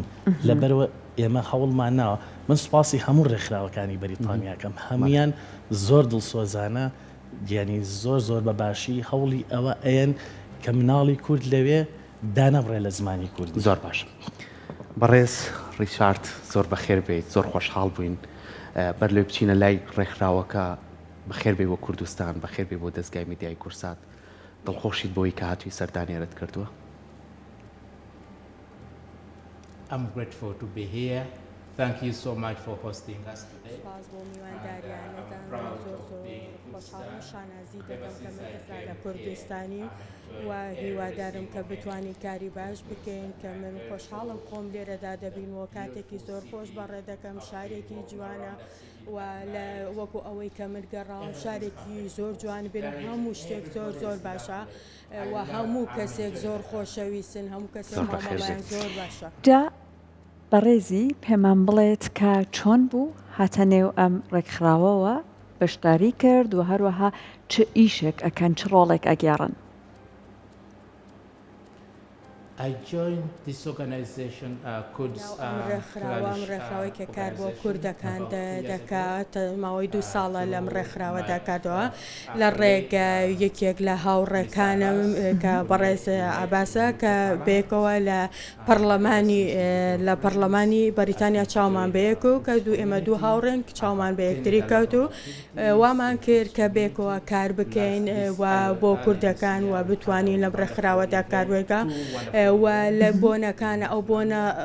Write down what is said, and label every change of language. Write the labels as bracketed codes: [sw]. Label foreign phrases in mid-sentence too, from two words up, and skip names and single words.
[ckb] لەبەرەوە ئێمە هەوڵمان ناوە. من سوپاسی هەموو ڕێکخراوەکانی بەریتانیاکەم هەمویان زۆر دڵسۆزانە دیانی زۆر بە باشی هەوڵی ئەوە ئەیەن کە مناڵی کورد لەوێ دانەبڕێ لە زمانی کوردی. زۆر باش. بەڕێز ریچارد زۆر بەخێر بێت زۆر خۆشحاڵ بووین بەر لێ بچینە لای ڕێکخراوەکە بەخێر بێ بۆ کوردستان بەخێر بێ بۆ دەستگای میدیای کورسات دڵخۆشیت بۆی کە هاتووی سەردانیێرت کردووە. [en] I'm grateful to be here. Thank you so much for hosting us today. [ckb] سپاس بۆ میوانداریانەتان زۆر خۆشحاڵ و شانازی دەکەم کە من ئێستا لە کوردستانی و هیوادارم کە بتوانین کاری باش بکەین کە من خۆشحاڵم خۆم لێرەدا دەبینەوە کاتێکی زۆر خۆش بەڕێ دەکەم شارێکی جوانە و وەکو ئەوەی کە من گەڕاوم شارێکی زۆر جوان بێن هەموو شتێک زۆر باشە و هەموو کەسێک زۆر خۆشەویستن هەموو کەسێک مامەڵیان زۆر باشە. بەڕێزی پێمان بڵێت کە چۆن بوو هاتە نێو ئەم ڕێکخراوەوە بەشداری کرد و هەروەها چ ئیشێک ئەکەن چ ڕۆڵێک ئەگەڕن. [en] I joined this organization Kurds [ckb] ڕێکخراوە ڕێکخراوەی کە کار بۆ کوردەکان دەکات ماوەی 2 ساڵە لەم ڕێکخراوە دەکاتەوە لە ڕێگە یەکێک لە هاوڕێکانم کە بەڕێز عەباسە کە بێکەوە لە پەرلەمانی بەریتانیا چاومان بەیەک و کە ئێمە دوو هاوڕێن چاومان بە یەکتری کەوت و وامان کرد کە بێکەوە کار بکەین و بۆ کوردەکان و بتوانین لەم ڕێکخراوەدا کاروێگە و لە بۆنەکانە ئەو بۆنە